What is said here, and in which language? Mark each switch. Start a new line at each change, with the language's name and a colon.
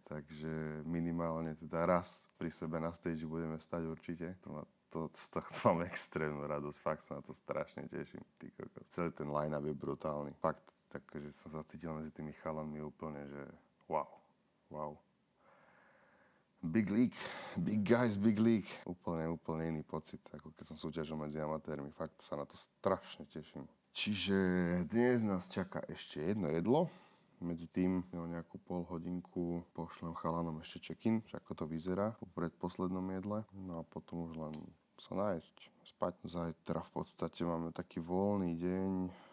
Slovak: Takže minimálne teda raz pri sebe na stage budeme stať určite. Z tohto mám extrémnu radosť. Fakt sa na to strašne teším. Ty kokos. Celý ten line-up je brutálny. Fakt, takže som sa cítil medzi tými chalami úplne, že wow.
English: Big league, big guys, big league.
Slovak: Úplne iný pocit, ako keď som súťažil medzi amatérmi. Fakt sa na to strašne teším. Čiže dnes nás čaká ešte jedno jedlo. Medzi tým o nejakú pol hodinku pošlem chalanom ešte check-in, ako to vyzerá po predposlednom jedle. No a potom už len sa nájsť, spať. Zajtra v podstate máme taký voľný deň.